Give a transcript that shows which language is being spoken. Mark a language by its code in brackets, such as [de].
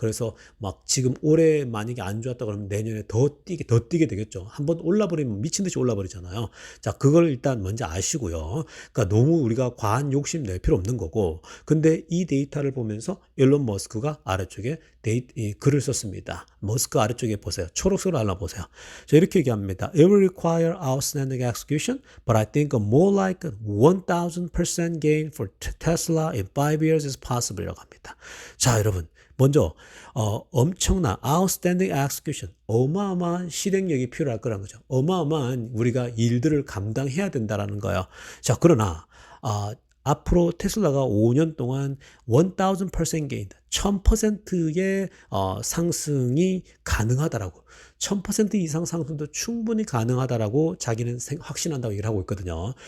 [ko] 그래서 막 지금 올해 만약에 안 좋았다 그러면 내년에 더 뛰게 되겠죠. 한번 올라버리면 미친 듯이 올라버리잖아요. 자, 그걸 일단 먼저 아시고요. 그러니까 너무 우리가 과한 욕심 낼 필요 없는 거고. 근데 이 데이터를 보면서 일론 머스크가 아래쪽에 이 글을 썼습니다. 머스크 아래쪽에 보세요. 초록색으로 알아보세요. 자, 이렇게 얘기합니다. [en] It will require outstanding execution, but I think a more like 1000% gain for Tesla in 5 years is possible [ko] 이라고 합니다. 자, 여러분. 먼저 엄청난 [en] outstanding execution, [ko] 어마어마한 실행력이 필요할 거라는 거죠. 어마어마한 우리가 일들을 감당해야 된다라는 거예요. 자, 그러나 앞으로 테슬라가 5년 동안 1000% gain, 1000%의 상승이 가능하다라고, 1000% 이상 상승도 충분히 가능하다라고 자기는 확신한다고 얘기를 하고 있거든요.